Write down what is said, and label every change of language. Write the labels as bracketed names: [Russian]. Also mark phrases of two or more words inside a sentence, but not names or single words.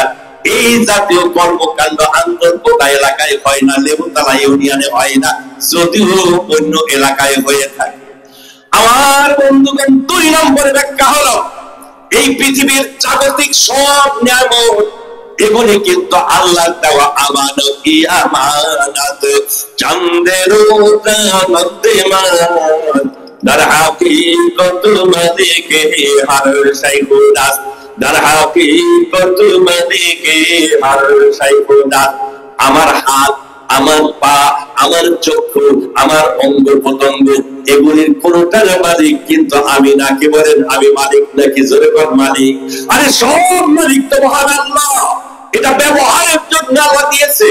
[Bangla] এই জাতীয় কর্মকাণ্ড আন্দোলপোতা এলাকায় হয় না, লেবুতলা ইউনিয়নে হয় না, যদিও অন্য এলাকায় হয়ে থাকে। আমার বন্ধুগণ, 2 নম্বরের ব্যাখ্যা হলো, এই পৃথিবীর জাগতিক সব নিয়ামত এগুলি কিন্তু আল্লাহর দেওয়া আমানত। আমানত চাঁদের [Persian] در حقیقت ملکه ہر شے خدا در حقیقت ملکه ہر شے خدا [Bangla] আমার হাত, আমার পা, আমার চক্ষু, আমার অঙ্গ প্রত্যঙ্গ এগুলির কোনটার মালিক কিন্তু আমি না। কি বলেন, আমি মালিক নাকি? জোরে বল, মালিক। আরে সব মালিক তো মহান আল্লাহ। এটা ব্যবহারের জন্য আল্লাহ দিয়েছে।